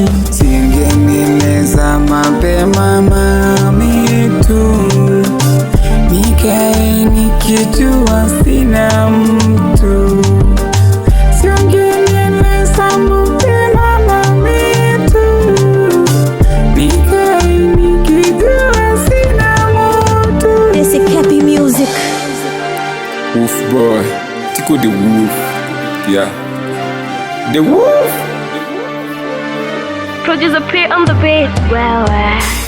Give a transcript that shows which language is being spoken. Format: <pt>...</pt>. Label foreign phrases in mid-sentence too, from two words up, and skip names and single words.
<sw>Singenieleza mapema mami tu, nikae nikijua sina mtu. Singenieleza mapema mami tu, nikae nikijua sina mtu.</sw> <en>This is Happy Music. Wolf boy, Tico the Wolf. Yeah. The Wolf. Producer P on the beat.</en> <sw>Wewe.</sw>